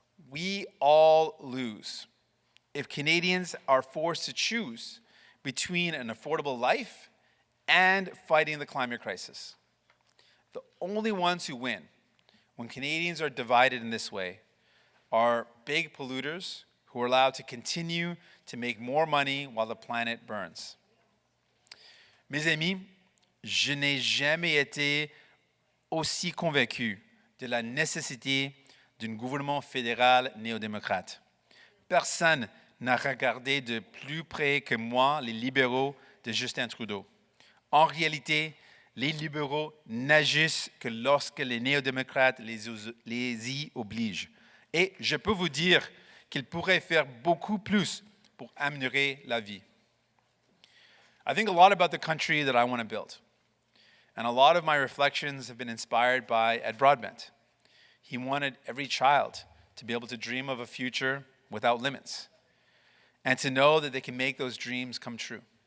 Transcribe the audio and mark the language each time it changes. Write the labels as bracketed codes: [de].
[en] We all lose if Canadians are forced to choose between an affordable life and fighting the climate crisis. The only ones who win when Canadians are divided in this way are big polluters who are allowed to continue to make more money while the planet burns. [fr] Mes amis, je n'ai jamais été aussi convaincu de la nécessité d'un gouvernement fédéral néo-démocrate. Personne n'a regardé de plus près que moi les libéraux de Justin Trudeau. En réalité, les libéraux n'agissent que lorsque les néo-démocrates les y obligent. Et je peux vous dire qu'ils pourraient faire beaucoup plus pour améliorer la vie. [en] I think a lot about the country that I want to build. And a lot of my reflections have been inspired by Ed Broadbent. He wanted every child to be able to dream of a future without limits and to know that they can make those dreams come true.